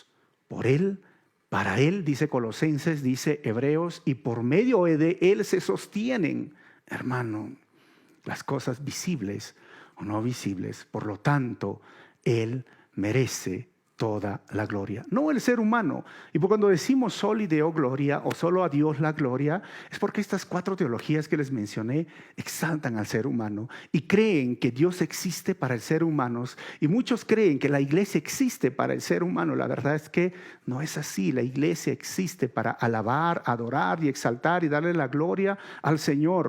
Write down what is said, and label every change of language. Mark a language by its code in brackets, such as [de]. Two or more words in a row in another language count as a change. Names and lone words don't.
[es] Por Él, para Él, dice Colosenses, dice Hebreos, y por medio de Él se sostienen, hermano, las cosas visibles o no visibles. Por lo tanto, Él merece toda la gloria, no el ser humano. Y cuando decimos [la] soli Deo gloria, [es] o solo a Dios la gloria, es porque estas 4 teologías que les mencioné exaltan al ser humano y creen que Dios existe para el ser humano. Y muchos creen que la iglesia existe para el ser humano. La verdad es que no es así. La iglesia existe para alabar, adorar y exaltar y darle la gloria al Señor.